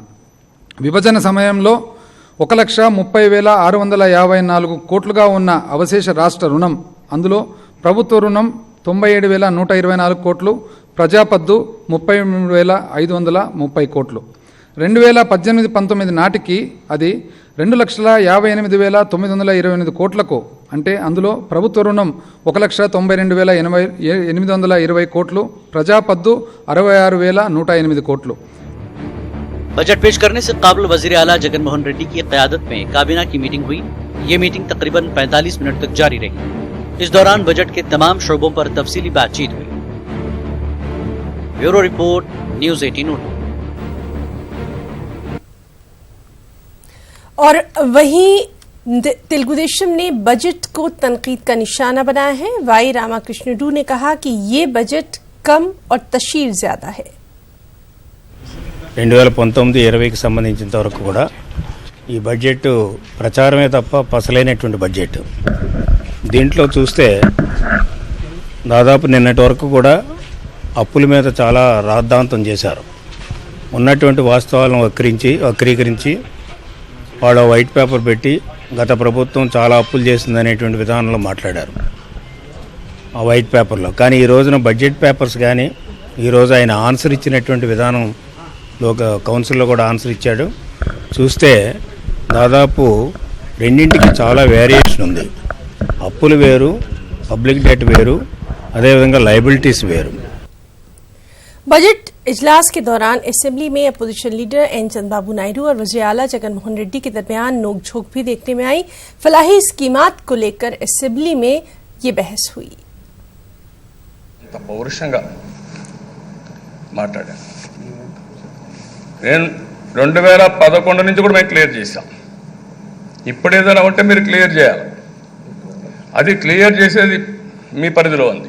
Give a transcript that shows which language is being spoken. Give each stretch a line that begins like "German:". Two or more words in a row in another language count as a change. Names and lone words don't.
Telugu: విభజన సమయంలో 1,30,654 కోట్లుగా ఉన్న అవశేష రాష్ట్ర రుణం, అందులో ప్రభుత్వ రుణం 97,124 కోట్లు, ప్రజాపద్దు 33,530 కోట్లు। 2018-19 నాటికి అది 2,58,928 కోట్లకు, అంటే అందులో ప్రభుత్వ రుణం 1,92,820 కోట్లు, ప్రజాపద్దు 66,108 కోట్లు।
Urdu: بجٹ پیش کرنے سے قابل وزیر اعلیٰ جگن موہن ریڈی کی قیادت میں کابینہ کی میٹنگ ہوئی. یہ میٹنگ تقریباً 45 منٹ تک جاری رہی۔ اس دوران بجٹ کے تمام شعبوں پر تفصیلی بات چیت ہوئی.
English: Bureau report, न्यूज़ 18 उर्दू।
Urdu: اور وہیں تیلگو دیشم نے بجٹ کو تنقید کا نشانہ بنایا ہے. وائی راما کرشنڈو نے کہا کہ یہ بجٹ کم اور تشہیر زیادہ ہے.
Telugu: 2019-20కి సంబంధించినంత వరకు కూడా ఈ బడ్జెట్ ప్రచారమే తప్ప పసలైనటువంటి బడ్జెట్। దీంట్లో చూస్తే దాదాపు నిన్నటి వరకు కూడా అప్పుల మీద చాలా రాద్ధాంతం చేశారు। ఉన్నటువంటి వాస్తవాలను వక్రీకరించి వాళ్ళ
English: white paper
Telugu: పెట్టి గత ప్రభుత్వం చాలా అప్పులు చేసిందనేటువంటి విధానంలో మాట్లాడారు ఆ
English: white paper.
Telugu: కానీ ఈ రోజున
English: budget papers
Telugu: కానీ ఈరోజు ఆయన ఆన్సర్ ఇచ్చినటువంటి విధానంలో కౌన్సిల్లో కూడా ఆన్సర్ ఇచ్చాడు। చూస్తే దాదాపు రెండింటికి చాలా వేరియేషన్ ఉంది। అప్పులు వేరు,
English: public debt
Telugu: వేరు, అదేవిధంగా లయబిలిటీస్ వేరు।
Urdu: بجٹ اجلاس کے دوران اسمبلی میں
English: opposition leader
Urdu: این چندرابابو نائیڈو اور وزیر اعلیٰ جگن موہن ریڈی کے درمیان نوک جھونک بھی دیکھنے میں آئی. فلاحی اسکیمات کو لے کر اسمبلی میں یہ بحث ہوئی.
Telugu: పౌరుషంగా మాట్లాడాను నేను 2011 నుంచి కూడా మేము క్లియర్ చేశాం। ఇప్పుడు ఏదైనా ఉంటే మీరు క్లియర్ చేయాలి, అది క్లియర్ చేసేది మీ పరిధిలో ఉంది।